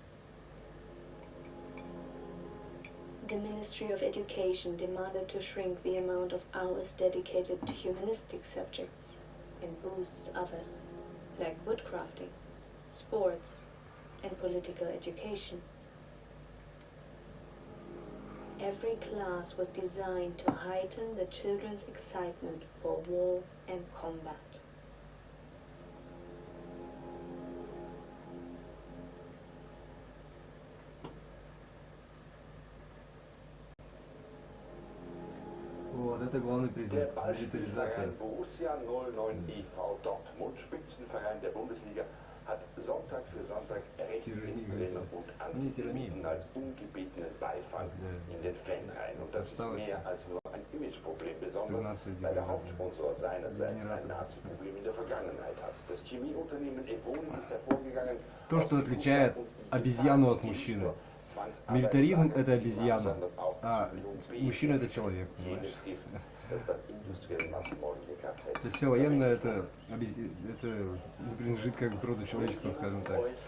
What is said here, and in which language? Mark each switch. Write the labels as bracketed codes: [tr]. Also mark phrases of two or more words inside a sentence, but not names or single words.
[en] The Ministry of Education demanded to shrink the amount of hours dedicated to humanistic subjects and boosts others, like woodcrafting, sports, and political education. Every class was designed to heighten the children's excitement for war and combat. [de] Der Ballspielverein Borussia 09 e.V. Dortmund, Spitzenverein der Bundesliga, hat Sonntag für Sonntag Rechtsextreme und Antisemiten als ungebetenen Beifang in den Fanreihen. Und das ist mehr als nur ein Imageproblem, besonders weil der Hauptsponsor seinerseits ein Nazi-Problem in der Vergangenheit hat. Das Chemieunternehmen Evoni ist hervorgegangen. [ru] То, что отличает обезьяну от мужчины. Милитаризм — это обезьяна, а мужчина — это человек, понимаешь? Это все военное, это не принадлежит как бы к роду человеческому, скажем так.